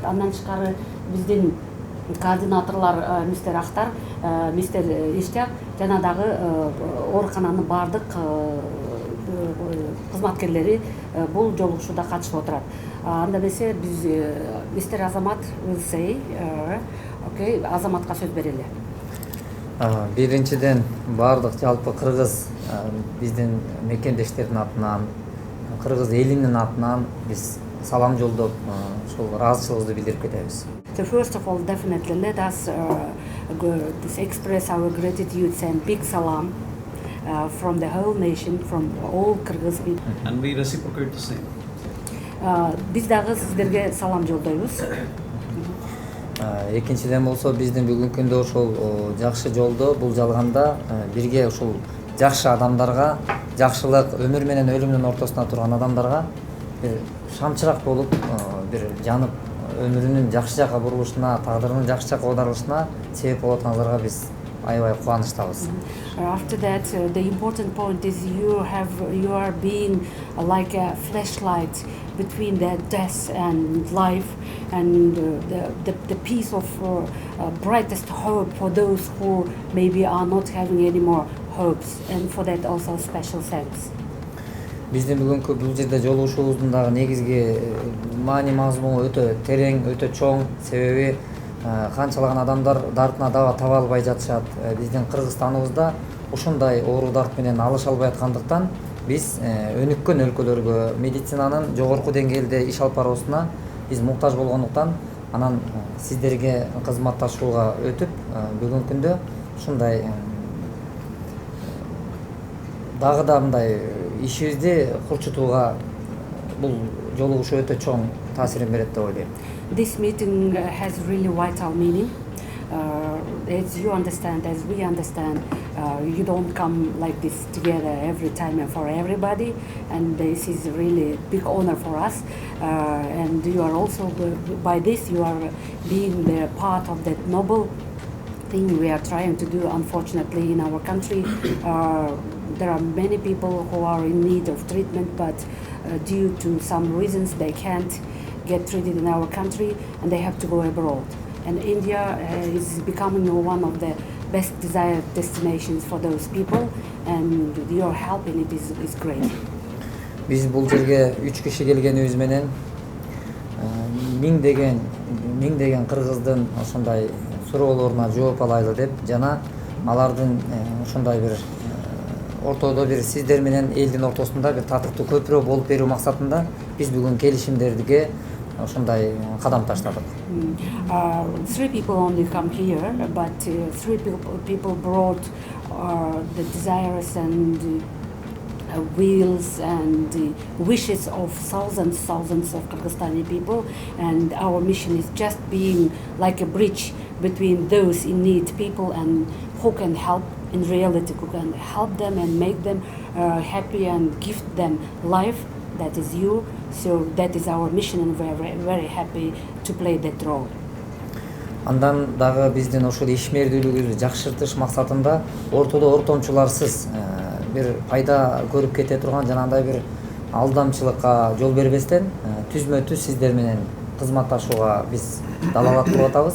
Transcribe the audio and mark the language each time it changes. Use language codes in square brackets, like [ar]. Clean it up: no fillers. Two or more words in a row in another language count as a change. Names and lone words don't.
[ky] Андан тышкары биздин координаторлар мистер Ахтар, мистер Иштяк жана дагы оорукананын бардык кызматкерлери бул жолугушууда катышып отурат. Анда эмесе биз мистер Азамат [en] will say, [ky] okay, Азаматка сөз берели. Биринчиден бардык жалпы кыргыз биздин мекендештердин атынан, кыргыз элинин атынан биз салам жолдоп, ошол ыраазычылыгыбызды билдирип кетебиз. [en] So first of all, definitely let us express our gratitude and big salam from the whole nation, from all Kyrgyz people. And we reciprocate the same. [ky] Биз дагы сиздерге салам жолдойбуз. Экинчиден болсо биздин бүгүнкү күндө ошол жакшы жолдо бул жалганда бирге ушул жакшы адамдарга, жакшылык өмүр менен өлүмдүн ортосунда турган адамдарга бир шамчырак болуп, бир жанып өмүрүнүн жакшы жакка бурулушуна, тагдырынын жакшы жакка оодарылышына себеп болуп атканыңыздарга биз аябай кубанычтабыз. [en] After that, the important point is you are being like a flashlight between the death and life, and the piece of brightest hope for those who maybe are not having any more hopes, and for that also special thanks. [ky] Биздин бүгүнкү бул жерде жолугушуубуздун дагы негизги маани мазмуну өтө терең, өтө чоң. Себеби канчалаган адамдар дартына даба таба албай жатышат. Биздин Кыргызстаныбызда ушундай оору дарт менен алыша албай аткандыктан биз өнүккөн өлкөлөргө медицинанын жогорку деңгээлде иш алып баруусуна биз муктаж болгондуктан анан сиздерге кызматташууга өтүп бүгүнкү күндө ушундай дагы да мындай ишибизди курчутууга бул жолугушуу өтө чоң таасирин берет деп ойлойм. [en] This meeting has really vital meaning. As you understand, as we understand, you don't come like this together every time and for everybody, and this is really a big honor for us. And you are also, by this, you are being the part of that noble thing we are trying to do. Unfortunately, in our country, there are many people who are in need of treatment, but due to some reasons they can't get treated in our country and they have to go abroad. And India is becoming one of the best desired destinations for those people, and your help in it is great. [ky] Биз бул жерге 3 киши келгенибиз менен миңдеген кыргыздын ошондой суроолоруна жооп алайлы деп жана алардын ошондой бир ортодо бир сиздер менен элдин ортосунда бир татыктуу көпүрө болуп берүү максатында биз бүгүн келишимдерге ошондой кадам таштадык. [en] 3 people only come here, but 3 people brought the desires and wills and wishes of thousands of Kyrgyzstani people, and our mission is just being like a bridge between those in need people and who can help in reality, who can help them and make them happy and give them life. That is you. So that is our mission, and we're very happy to play that role. [ky] Андан дагы биздин ошол ишмердүүлүгүбүздү жакшыртыш максатында ортодо ортомчуларсыз бир пайда көрүп кете турган жана андай бир алдамчылыкка жол бербестен түзмө түз сиздер менен кызматташууга биз далалат кылып атабыз.